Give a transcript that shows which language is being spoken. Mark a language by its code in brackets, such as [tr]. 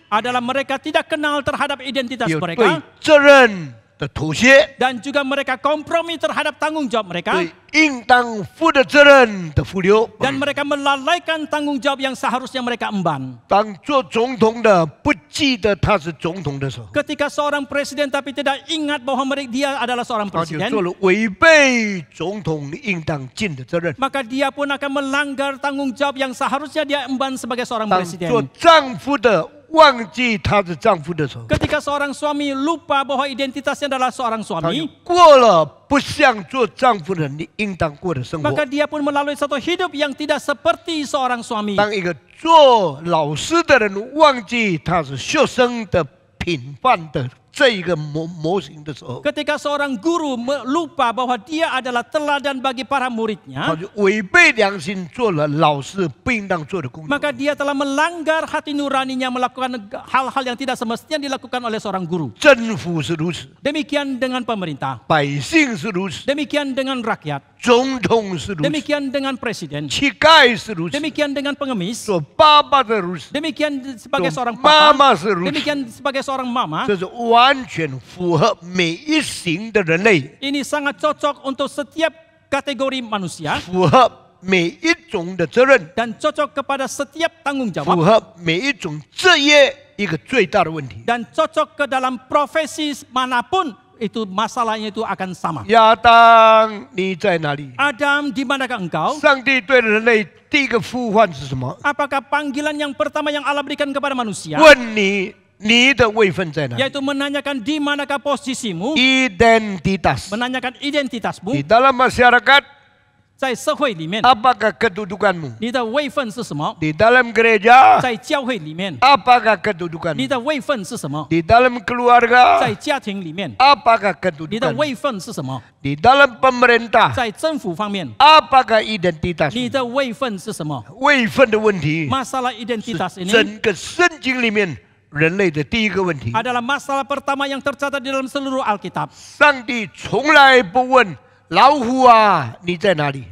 [id] adalah mereka tidak kenal terhadap identitas [zh] 有对 [id] mereka [zh] 责任的妥协， [id] dan juga mereka kompromi terhadap tanggung jawab mereka [zh] 对应当负的责任的忽略。 [id] dan mereka melalaikan tanggung jawab yang seharusnya mereka emban. [zh] 当做总统的不记得他是总统的时候， [id] Ketika seorang presiden tapi tidak ingat bahwa dia adalah seorang [zh] 他就 [id] presiden, [zh] 做了违背总统应当尽的责任。 [id] maka dia pun akan melanggar tanggung jawab yang seharusnya dia emban sebagai seorang [zh] 当 [id] presiden. [zh] 做丈夫的忘记她是丈夫的时候， [id] Ketika seorang suami lupa bahwa identitasnya adalah seorang [zh] 她就 [id] suami, [zh] 过了不像做丈夫的你应当过的生活。 [id] maka dia pun melalui satu hidup yang tidak seperti seorang suami. [zh] 当一个做老师的人忘记他是学生的品范的这一个模型的时候， [id] Ketika seorang guru lupa bahwa dia adalah teladan bagi para [zh] 他 [id] muridnya, [zh] 就违背良心做了老师不应当做的工作。 [id] maka dia telah melanggar hati nuraninya melakukan hal-hal yang tidak semestinya dilakukan oleh seorang guru. [zh] 政府是如此， [id] Demikian dengan pemerintah, [zh] 百姓是如此， [id] demikian dengan rakyat, [zh] 总统是如此， [id] demikian dengan presiden, [zh] 乞丐是如此， [id] demikian dengan pengemis, [zh] 做爸爸的如此， [id] demikian sebagai [zh] 做 [id] seorang [zh] 妈 [id] papa, [zh] 妈是如此， [id] demikian sebagai seorang mama. [zh] 这是完全符合每一型的人类， [id] Ini sangat cocok untuk setiap kategori manusia [zh] 符合每一种的责任， [id] dan cocok kepada setiap tanggung [zh] 符 [id] jawab [zh] 合每一种职业一个最大的问题。 [id] dan cocok ke dalam profesi manapun itu masalahnya itu akan sama. [zh] 亚当，你在哪里？ [id] Adam, di manakah engkau? [zh] 上帝对人类第一个呼唤是什么？ [id] Apakah panggilan yang pertama yang Allah berikan kepada manusia? [zh] 问你，你的位分在哪里 [id] Yaitu menanyakan di manakah posisimu, ？Identitas menanyakan di identitasmu dalam masyarakat, [zh] 在社会里面， [id] apakah kedudukanmu? [zh] 你的位分是什么？ [id] Di dalam gereja, [zh] 在教会里面， [id] apakah [zh] 你 [id] kedudukanmu? [zh] 的位分是什么？ [id] Di dalam keluarga, [zh] 在家庭里面， [id] apakah [zh] 你的 [id] kedudukanmu? [zh] 位分是什么？ [id] Di dalam pemerintah, [zh] 在政府方面， [id] apakah [zh] 你 [id] identitasmu? [zh] 的位分是什么？位分的问题 [id] Masalah [zh] 是 [id] identitas ini [zh] 整个圣经里面人类的第一个问题。 [id] adalah masalah pertama yang tercatat di dalam seluruh Alkitab. [zh] 上帝从来不问老虎啊，你在哪里？